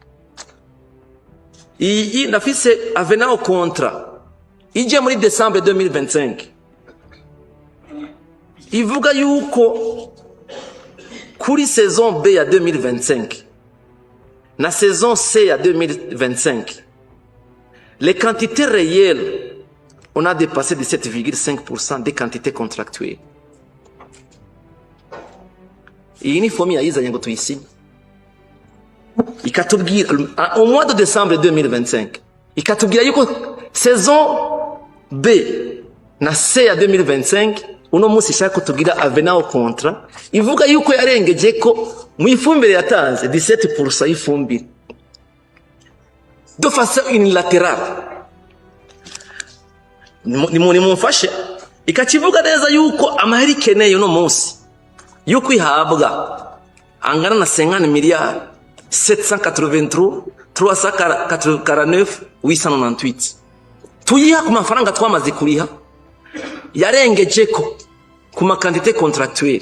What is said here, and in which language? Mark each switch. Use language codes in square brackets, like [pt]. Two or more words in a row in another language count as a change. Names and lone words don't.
[rn] Iyi nafise [fr] avenant contrat [rn] ije muri December 2025 ivuga yuko kuri saison B ya 2025 na saison C ya 2025 [fr] les quantités réelles on a dépassé 17,5% des quantités contractuelles. [rn] Iyi ni fomi yayizanye ngo tuyisinye ikatubwira [fr] au mois de décembre 2025 [rn] ikatubwira yuko saison B na C ya 2025 uno munsi shaka kutubwira [fr] avenant au contrat [rn] ivuga yuko yarengeje ko mu ifumbire yatanze 17% y'ifumbire [fr] de façon unilatérale. [rn] Ni mumfashe ikakivuga neza yuko amaheri keneye uno munsi yuko ihabwa angana na 50 miliyari 783 349 898 tuyiha ku mafaranga twamaze kuriha yarengeje ko ku makandite contractuelle.